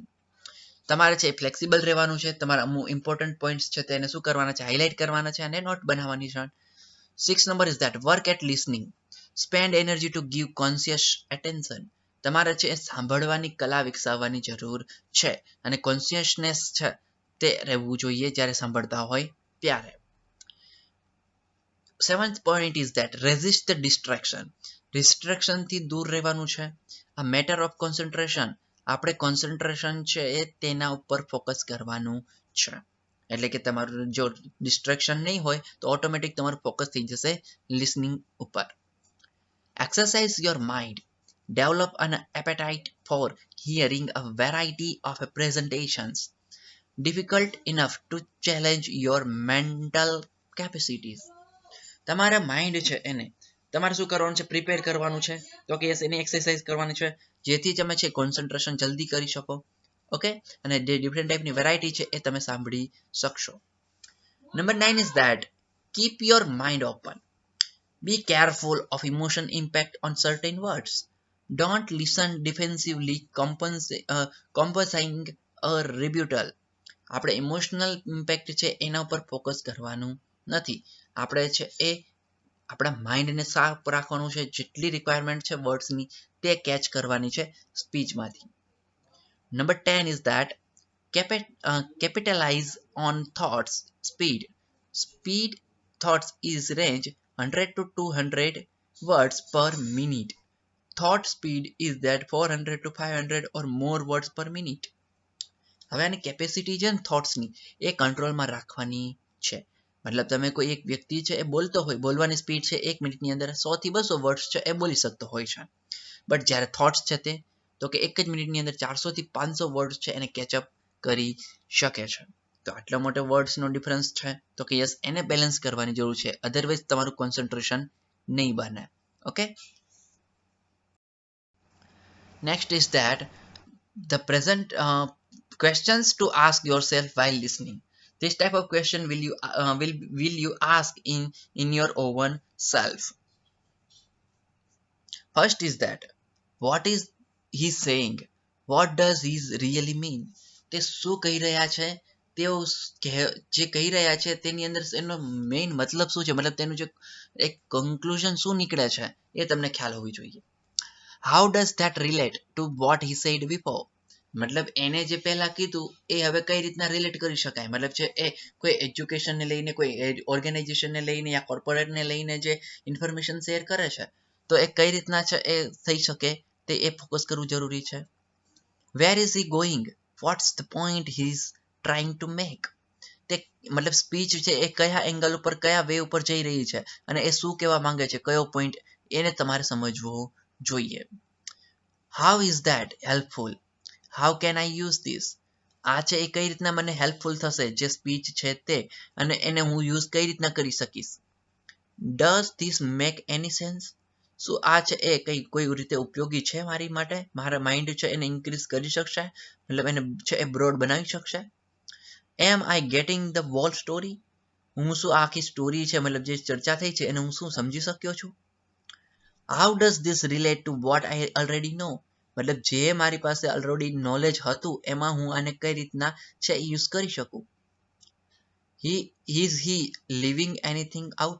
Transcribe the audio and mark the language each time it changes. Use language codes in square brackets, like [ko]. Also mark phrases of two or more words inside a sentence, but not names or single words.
[gu] તમારે છે ફ્લેક્સિબલ રહેવાનું છે, તમારા અમુક [en] important points [gu] છે તેને શું કરવાના છે, હાઇલાઇટ કરવાના છે અને નોટ બનાવવાની છે. [en] 6 number is that work at listening, spend energy to give conscious attention. [gu] તમારે છે સાંભળવાની કલા વિકસાવવાની જરૂર છે અને કોન્શિયસનેસ છે તે રહેવું જોઈએ જ્યારે સાંભળતા હોય ત્યારે. [en] 7th point is that resist the distraction [gu] થી દૂર રહેવાનું છે. આ [en] matter of concentration, [gu] આપણે કોન્સન્ટ્રેશન છે એ તેના ઉપર ફોકસ કરવાનું છે. એટલે કે તમારું જો ડિસ્ટ્રેક્શન નહીં હોય તો ઓટોમેટિક તમારું ફોકસ થઈ જશે લિસનિંગ ઉપર. [en] exercise your mind, develop an appetite for hearing a variety of presentations difficult enough to challenge your mental capacities. [gu] તમારા માઇન્ડ છે એને તમારે શું કરવાનું છે, પ્રિપેર કરવાનું છે. તો કે એની એક્સરસાઇઝ કરવાની છે જેથી તમે છે કોન્સન્ટ્રેશન જલ્દી કરી શકો. ઓકે, અને જે [en] different typeની [gu] વેરાયટી છે એ તમે સાંભળી શકશો. [en] number 9 is that keep your mind open, be careful of emotion impact on certain words, don't listen defensively composing a rebuttal. [gu] આપણે [en] emotional impact [gu] છે એના ઉપર ફોકસ કરવાનું નથી. આપણે છે એ આપણા માઇન્ડને સાફ રાખવાનું છે, જેટલી રિક્વાયરમેન્ટ છે વર્ડ્સની તે કેચ કરવાની છે સ્પીચમાંથી. [en] number 10 is that capitalize on thoughts speed. Speed thoughts is range 100 to 200 words per minute. Thought speed is that 400 to 500 or more words per minute. [gu] હવે આની કેપેસિટી છે ને થોટ્સની એ કંટ્રોલમાં રાખવાની છે. મતલબ તમે કોઈ એક વ્યક્તિ છે એ બોલતો હોય, બોલવાની સ્પીડ છે 1 મિનિટની અંદર 100 થી 200 વર્ડ્સ છે એ બોલી શકતો હોય છે. બટ જ્યારે થોટ્સ છે તે તો કે 1 જ મિનિટની અંદર 400 થી 500 વર્ડ્સ છે એને કેચઅપ કરી શકે છે. તો આટલા મોટા વર્ડ્સનો ડિફરન્સ છે તો કે યસ, એને બેલેન્સ કરવાની જરૂર છે, અધરવાઇઝ તમારું કોન્સન્ટ્રેશન નહીં બને. [en] okay, next is that the present questions to ask yourself while listening. This type of question will you ask in your own self. First is that what is he saying, what does he really mean. [gu] તે શું કહી રહ્યા છે, તેઓ જે કહી રહ્યા છે તેની અંદર એનો મેઇન મતલબ શું છે, મતલબ તેનું જે એક કન્ક્લુઝન શું નીકળે છે એ તમને ખ્યાલ હોવી જોઈએ. [en] How does that relate to what he said before. [gu] મતલબ એને જે પહેલા કીધું એ હવે કઈ રીતના રિલેટ કરી શકાય. મતલબ છે એ કોઈ એજ્યુકેશનને લઈને, કોઈ ઓર્ગેનાઇઝેશનને લઈને યા કોર્પોરેટને લઈને જે ઇન્ફોર્મેશન શેર કરે છે તો એ કઈ રીતના છે એ થઈ શકે તે એ ફોકસ કરવું જરૂરી છે. [en] Where is he going, what's the point he is trying to make. [gu] તે મતલબ સ્પીચ છે એ કયા એંગલ ઉપર, કયા વે ઉપર જઈ રહી છે અને એ શું કહેવા માંગે છે, કયો પોઈન્ટ, એને તમારે સમજવો જોઈએ. [en] How is that helpful, how can I use this. [gu] આ છે એ કઈ રીતના મને હેલ્પફુલ થશે જે સ્પીચ છે તે, અને એને હું યુઝ કઈ રીતના કરી શકીશ. [en] Does this make any sense. [gu] શું આ છે એ કોઈ રીતે ઉપયોગી છે મારી માટે, મારા માઇન્ડ છે એને ઇન્ક્રીઝ કરી શકશે, મતલબ એને છે એ બ્રોડ બનાવી શકશે. [en] Am I getting the whole story. [gu] હું શું આખી સ્ટોરી છે, મતલબ જે ચર્ચા થઈ છે એને હું શું સમજી શક્યો છું. [en] How does this relate to what I already know. [gu] મતલબ જે મારી પાસે [en] already knowledge [gu] હતું એમાં હું આને કઈ રીતના છે યુઝ કરી શકું. [en] Is he leaving anything out.